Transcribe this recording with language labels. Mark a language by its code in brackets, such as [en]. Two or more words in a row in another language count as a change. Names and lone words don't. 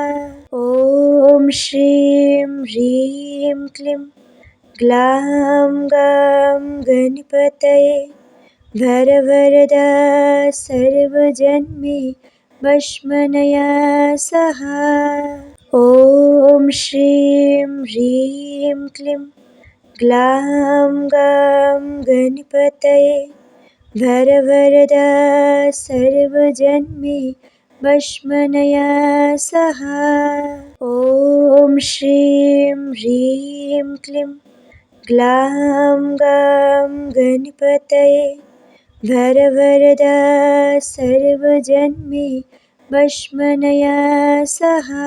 [sa] ওম শ্রীম হ্রিম ক্লিম গ্লাম গাম গণপতয়ে ভরবরদা সর্বজন্মে বশ্মনয়া সাহা। ॐ श्रीं ह्रीं क्लीं ग्लां गां गणपतये वरवरदा सर्वजन्मे वश्मनया सह। ॐ श्रीं ह्रीं क्लीं ग्लां गां गणपतये वरवरदा सर्वजन्मे वश्मनया सह।